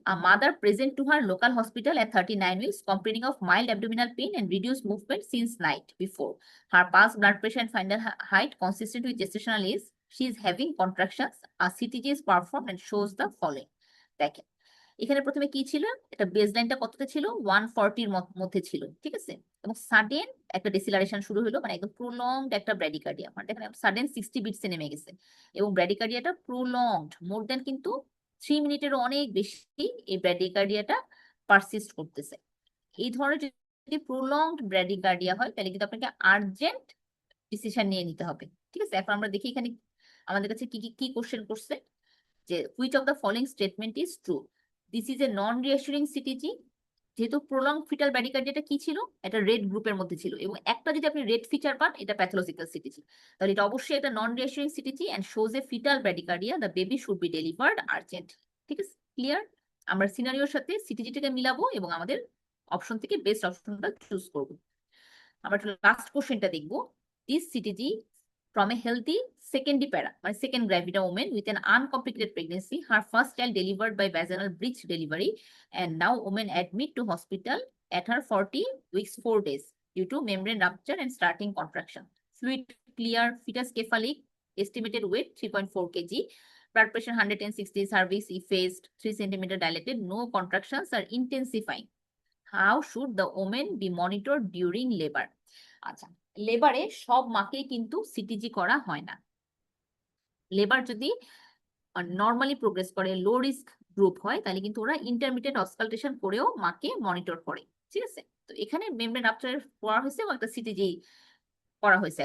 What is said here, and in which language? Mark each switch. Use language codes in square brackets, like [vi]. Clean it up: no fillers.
[en] A mother present to her local hospital at 39 weeks complaining of mild abdominal pain and reduced movement since night before. Her pulse, blood pressure and fundal height consistent with gestational age. She is having contractions. A CTG is performed and shows the following. [bn] দেখেন এখানে প্রথমে কি ছিল, এটা বেসলাইনটা কততে ছিল, 140 মধ্যে ছিল, ঠিক আছে, এবং সাডেন একটা ডিসিলারেশন শুরু হলো, মানে একদম প্রলংড একটা ব্র্যাডিকার্ডিয়া, মানে দেখেন সাডেন 60 বিটসে নেমে গেছে, এবং ব্র্যাডিকার্ডিয়াটা প্রলংড মোর দেন কিন্তু 3 মিনিটেরও অনেক বেশি এই ব্র্যাডিকার্ডিয়াটা পারসিস্ট করতেছে। এই ধরনের যদি প্রলংড ব্র্যাডিকার্ডিয়া হয় তাহলে কিন্তু আপনাকে আর্জেন্ট ডিসিশন নিয়ে নিতে হবে, ঠিক আছে। এখন আমরা দেখি এখানে আমাদের কাছে কি কি কোশ্চেন করছে, যে [en] Which of the following statement is true. This is a non reassuring CTG, [bn] যেহেতু প্রলং ফিটাল ব্র্যাডিকার্ডিয়াটা কি ছিল, এটা রেড গ্রুপের মধ্যে ছিল, এবং একটা যদি আপনি রেড ফিচার পান এটা প্যাথোলজিক্যাল সিটিজি, তাহলে এটা অবশ্যই একটা নন রিঅ্যাসুরিং CTG [en] and shows a fetal bradycardia, the baby should be delivered urgent, [bn] ঠিক আছে, ক্লিয়ার। আমরা সিনারিওর সাথে সিটিজিটাকে মিলাবো এবং আমাদের অপশন থেকে বেস্ট অপশনটা চুজ করবো। আমরা লাস্ট কোশ্চেনটা দেখবো। [en] This CTG from a healthy secondary para, মানে second gravida woman with an uncomplicated pregnancy, her first child delivered by vaginal breech delivery, and now woman admit to hospital at her 40 weeks 4 days due to membrane rupture and starting contraction. Fluid clear, fetus cephalic, estimated weight 3.4 kg, blood pressure 160, cervix effaced, 3 cm dilated, no contractions are intensifying. How should the woman be monitored during labor? [bn] আচ্ছা, লেবারে সব মাকে কিন্তু CTG করা হয় না। Labour যদি normally progress করে, low risk group হয়, তাহলে কিন্তু ওরা ইন্টারমিডিয়েট অসকালটেশন করেও মাকে মনিটর করে, ঠিক আছে। তো এখানে মেমব্রেন রাপচার করা হয়েছে এবং একটা সিটিজি করা হয়েছে।